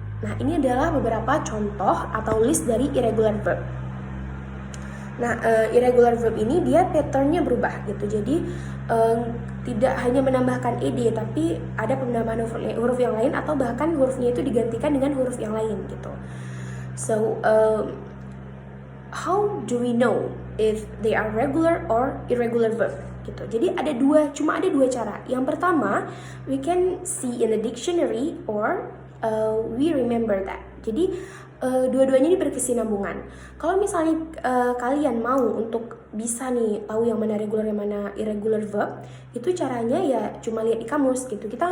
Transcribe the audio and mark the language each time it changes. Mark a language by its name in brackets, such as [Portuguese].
[Indonesian] Nah, ini adalah beberapa contoh atau list dari irregular verb. Nah, irregular verb ini dia patternnya berubah gitu. Jadi tidak hanya menambahkan ed, tapi ada penambahan huruf yang lain atau bahkan hurufnya itu digantikan dengan huruf yang lain gitu. [English] So, how do we know if they are regular or irregular verb? Gitu. [Indonesian] Jadi cuma ada dua cara. Yang pertama, [English] we can see in the dictionary or we remember that. [Indonesian] Jadi dua-duanya ini berkesinambungan. Kalau misalnya kalian mau untuk bisa nih tahu yang mana regular yang mana irregular verb, itu caranya ya cuma lihat di kamus gitu.